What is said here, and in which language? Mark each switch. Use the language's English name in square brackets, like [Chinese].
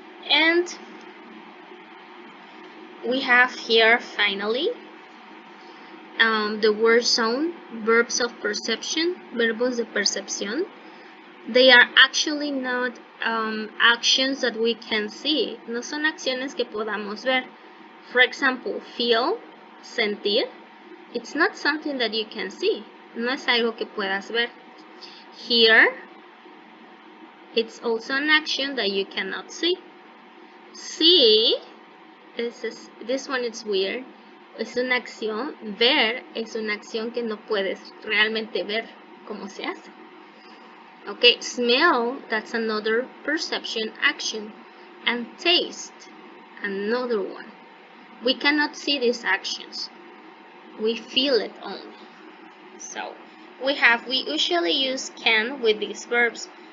[English] And we have here finally the word zone, verbs of perception, [Spanish] verbos de percepción. [English] They are actually not actions that we can see. [Spanish] No son acciones que podamos ver. [English] For example, feel, sentir. It's not something that you can see. [Spanish] No es algo que puedas ver. [English] Hear. It's also an action that you cannot see. See. This one is weird. [Spanish] Es una acción. Ver es una acción que no puedes realmente ver cómo se hace. [English] Okay, smell, that's another perception action. And taste, another one. We cannot see these actions. We feel it only. So, we usually use can with these verbs.